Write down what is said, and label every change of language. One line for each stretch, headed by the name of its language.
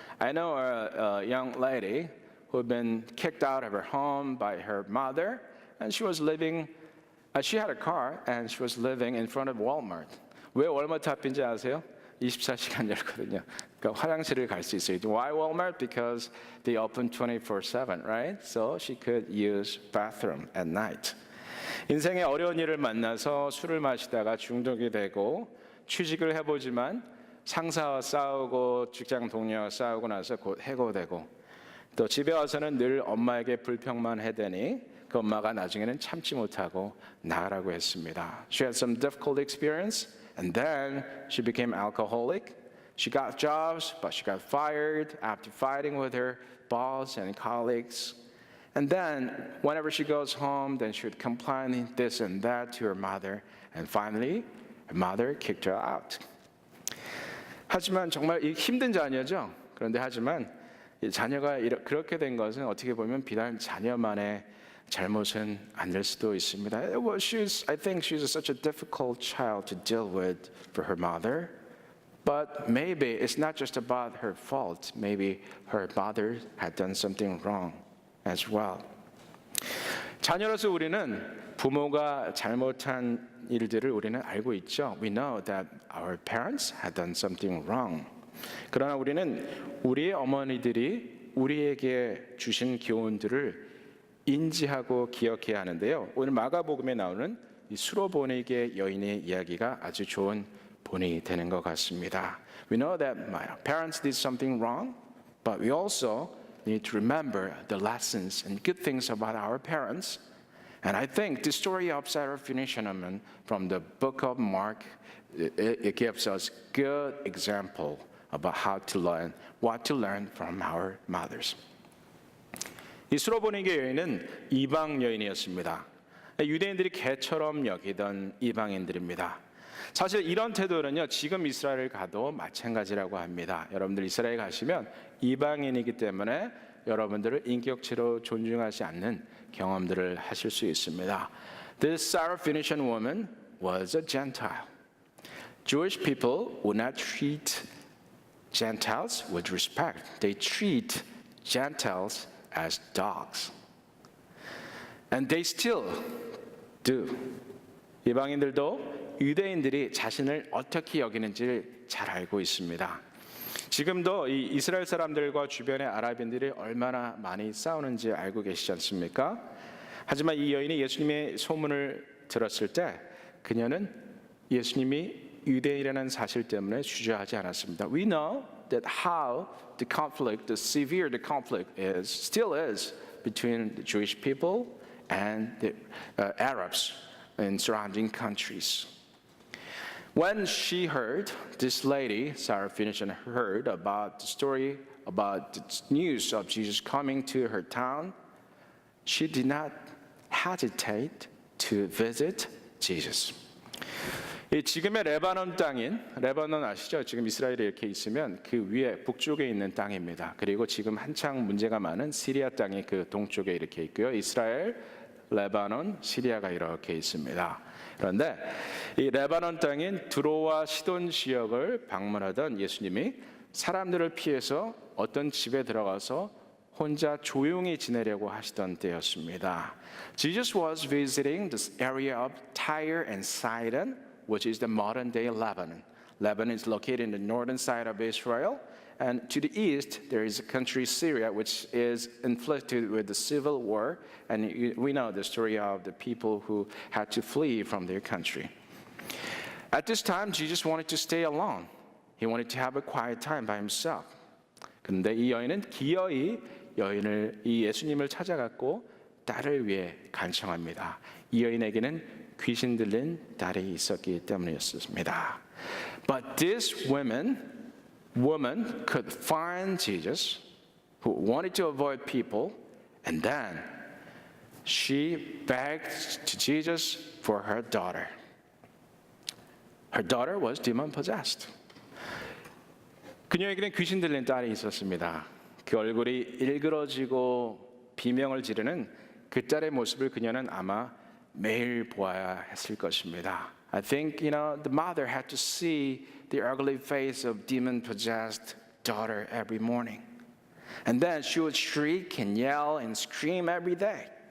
English: I know a young lady who had been kicked out of her home by her mother, and she was living. She had a car, and she was living in front of Walmart.
Korean: 왜 월마트 앞인지 아세요? 24시간 열거든요. 그러니까 화장실을 갈 수 있어요.
English: Why Walmart? Because they open 24/7, right? So she could use bathroom at night.
Korean: 인생의 어려운 일을 만나서 술을 마시다가 중독이 되고 취직을 해보지만 상사와 싸우고 직장 동료와 싸우고 나서 곧 해고되고 또 집에 와서는 늘 엄마에게 불평만 해대니 그 엄마가 나중에는 참지 못하고 나가라고 했습니다.
English: She had some difficult experience and then she became alcoholic. She got jobs, but she got fired after fighting with her boss and colleagues. And then whenever she goes home, then she would complain this and that to her mother. And finally, her mother kicked her out.
Korean: 하지만 정말 힘든 자녀죠. 그런데 하지만 이 자녀가 그렇게 된 것은 어떻게 보면 비단 자녀만의 잘못은 아닐 수도 있습니다.
English: Well, I think she's such a difficult child to deal with for her mother. But maybe it's not just about her fault. Maybe her mother had done something wrong as well.
Korean: 자녀로서 우리는 부모가 잘못한 일들을 우리는 알고 있죠.
English: We know that our parents had done something wrong.
Korean: 그러나 우리는 우리의 어머니들이 우리에게 주신 교훈들을 인지하고 기억해야 하는데요. 오늘 마가복음에 나오는 이 수로보니게 여인의 이야기가 아주 좋은 본이 되는 것 같습니다.
English: We know that my parents did something wrong, but we also need to remember the lessons and good things about our parents. And I think the story of Syrophoenician woman from the book of Mark, it gives us good example about what to learn from our mothers.
Korean: 이 수로보니게 여인은 이방 여인이었습니다. 유대인들이 개처럼 여기던 이방인들입니다. 사실 이런 태도는요, 지금 이스라엘 가도 마찬가지라고 합니다. 여러분들 이스라엘 가시면 이방인이기 때문에 여러분들을 인격체로 존중하지 않는 경험들을 하실 수 있습니다.
English: This Syrophoenician woman was a Gentile. Jewish people would not treat Gentiles with respect. They treat Gentiles as dogs. And they still do.
Korean: 이방인들도 유대인들이 자신을 어떻게 여기는지를 잘 알고 있습니다. 지금도 이 이스라엘 사람들과 주변의 아랍인들이 얼마나 많이 싸우는지 알고 계시지 않습니까? 하지만 이 여인이 예수님의 소문을 들었을 때 그녀는 예수님이 유대인이라는 사실 때문에 주저하지 않았습니다.
English: We know that how the severe the conflict still is between the Jewish people and the Arabs in surrounding countries. When she heard, this lady, Syrophoenician, heard about the story, about the news of Jesus coming to her town, she did not hesitate to visit Jesus.
Korean: 지금의 레바논 땅인, 레바논 아시죠? 지금 이스라엘이 이렇게 있으면 그 위에 북쪽에 있는 땅입니다. 그리고 지금 한창 문제가 많은 시리아 땅이 그 동쪽에 이렇게 있고요. 이스라엘, 레바논, 시리아가 이렇게 있습니다. 그런데 이 레바논 땅인 두로와 시돈 지역을 방문하던 예수님이 사람들을 피해서 어떤 집에 들어가서 혼자 조용히 지내려고 하시던 때였습니다.
English: Jesus was visiting this area of Tyre and Sidon, which is the modern day Lebanon. Lebanon is located in the northern side of Israel, and to the east there is a country Syria, which is inflicted with the civil war, and we know the story of the people who had to flee from their country. At this time, Jesus wanted to stay alone. He wanted to have a quiet time by himself.
Korean: 그런데 이 여인은 기어이 이 예수님을 찾아갔고 딸을 위해 간청합니다. 이 여인에게는 귀신 들린 딸이 있었기 때문이었습니다.
English: But this woman could find Jesus, who wanted to avoid people, and then she begged to Jesus for her daughter. Her daughter was demon possessed.
Korean: 그녀에게는 귀신 들린 딸이 있었습니다. 그 얼굴이 일그러지고 비명을 지르는 그 딸의 모습을 그녀는 아마 매일 보아야 했을 것입니다.
English: I think, the mother had to see the ugly face of demon-possessed daughter every morning. And then she would shriek and yell and scream every day.